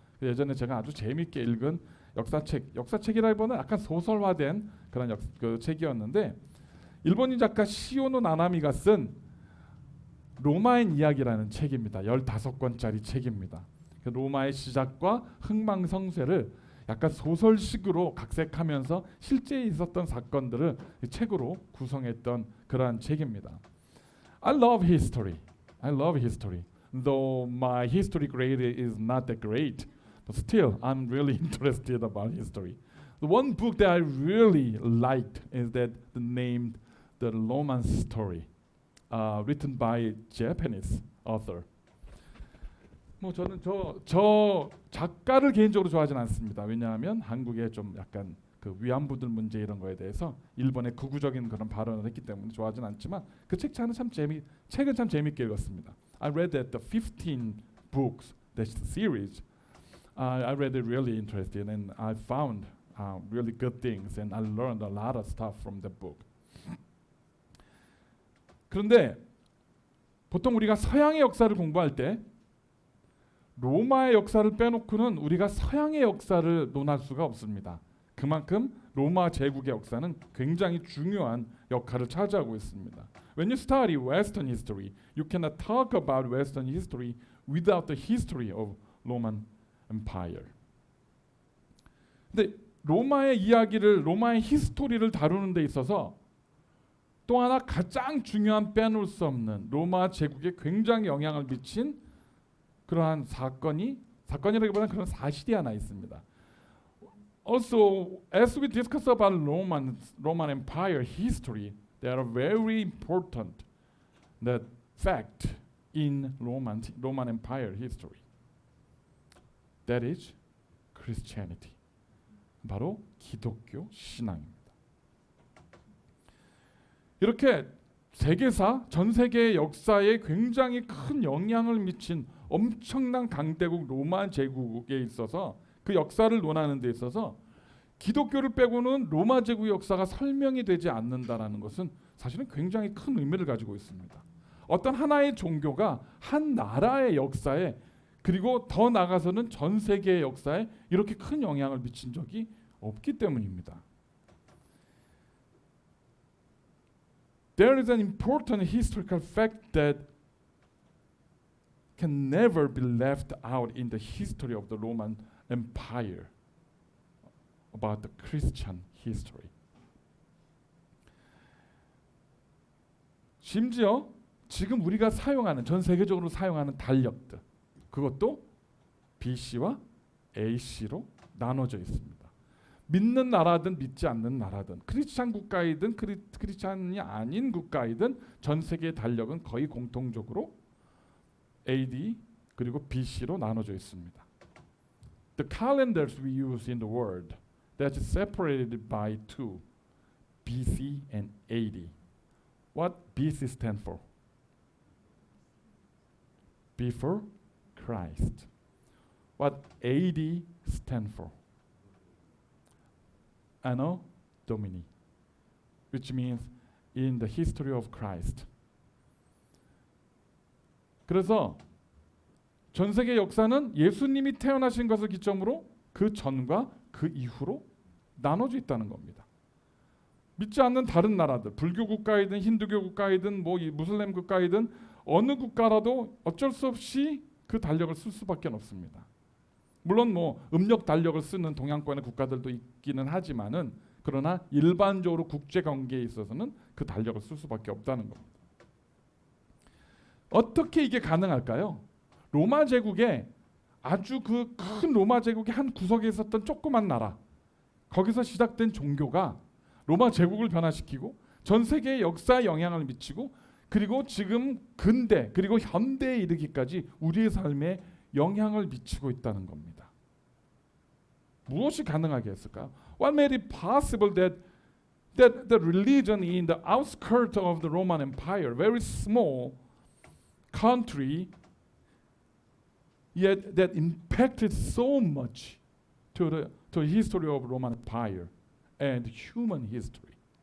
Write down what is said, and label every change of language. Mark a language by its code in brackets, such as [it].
[ko] 예전에 제가 아주 재미있게 읽은 역사책이라기보다는 약간 소설화된 그런 그 책이었는데 일본인 작가 시오노 나나미가 쓴 로마의 이야기라는 책입니다. 15권짜리 책입니다. 로마의 시작과 흥망성쇠를 약간 소설식으로 각색하면서 실제 있었던 사건들을 책으로 구성했던 그러한 책입니다. [en] I love history. Though my history grade is not that great, but still I'm really interested about history. The one book that I really liked is that named The Roman Story, written by Japanese author. [ko] 저는 저 작가를 개인적으로 좋아하지는 않습니다. 왜냐하면 한국의 좀 약간 그 위안부들 문제 이런 거에 대해서 일본의 극우적인 그런 발언을 했기 때문에 좋아하지는 않지만 그 책은 참 재밌게 읽었습니다. [en] I read that the 15 books, that series, I read it really interesting, and I found really good things, and I learned a lot of stuff from the book. [ko] 그런데 보통 우리가 서양의 역사를 공부할 때 로마의 역사를 빼놓고는 우리가 서양의 역사를 논할 수가 없습니다. 그만큼 로마 제국의 역사는 굉장히 중요한 역할을 차지하고 있습니다. [en] When you study Western history, you cannot talk about Western history without the history of Roman Empire. [ko] 근데 로마의 이야기를, 로마의 히스토리를 다루는 데 있어서 또 하나 가장 중요한 빼놓을 수 없는 로마 제국에 굉장히 영향을 미친 그러한 사건이라기보다는 그런 사실이 하나 있습니다. [en] Also, as we discuss about Roman Empire history, there are very important that fact in Roman Empire history. That is Christianity. [ko] 바로 기독교 신앙입니다. 이렇게 세계사, 전 세계의 역사에 굉장히 큰 영향을 미친 엄청난 강대국 로마 제국에 있어서 그 역사를 논하는 데 있어서 기독교를 빼고는 로마 제국의 역사가 설명이 되지 않는다라는 것은 사실은 굉장히 큰 의미를 가지고 있습니다. 어떤 하나의 종교가 한 나라의 역사에 그리고 더 나아가서는 전 세계의 역사에 이렇게 큰 영향을 미친 적이 없기 때문입니다. [en] There is an important historical fact that can never be left out in the history of the Roman Empire about the Christian history. [ko] 심지어 지금 우리가 사용하는 전 세계적으로 사용하는 달력들 그것도 BC와 AC로 나눠져 있습니다. 믿는 나라든 믿지 않는 나라든 크리스찬 국가이든 크리스찬이 아닌 국가이든 전 세계의 달력은 거의 공통적으로 AD 그리고 BC로 나눠져 있습니다. [en] The calendars we use in the world that's separated by two, BC and AD. What BC stand for? Before Christ. What AD stand for? Anno Domini, which means in the history of Christ. [ko] 그래서 전 세계 역사는 예수님이 태어나신 것을 기점으로 그 전과 그 이후로 나눠져 있다는 겁니다. 믿지 않는 다른 나라들, 불교 국가이든 힌두교 국가이든 뭐 무슬림 국가이든 어느 국가라도 어쩔 수 없이 그 달력을 쓸 수밖에 없습니다. 물론 뭐 음력 달력을 쓰는 동양권의 국가들도 있기는 하지만은 그러나 일반적으로 국제 관계에 있어서는 그 달력을 쓸 수밖에 없다는 겁니다. 어떻게 이게 가능할까요? 로마 제국에 아주 그 큰 로마 제국의 한 구석에 있었던 조그만 나라 거기서 시작된 종교가 로마 제국을 변화시키고 전 세계의 역사에 영향을 미치고 그리고 지금 근대 그리고 현대에 이르기까지 우리의 삶에 영향을 미치고 있다는 겁니다. 무엇이 가능하게 했을까요? [en] What made it possible that the religion in the outskirts of the Roman Empire, very small country, yet that impacted so much to the history of Roman Empire and human history.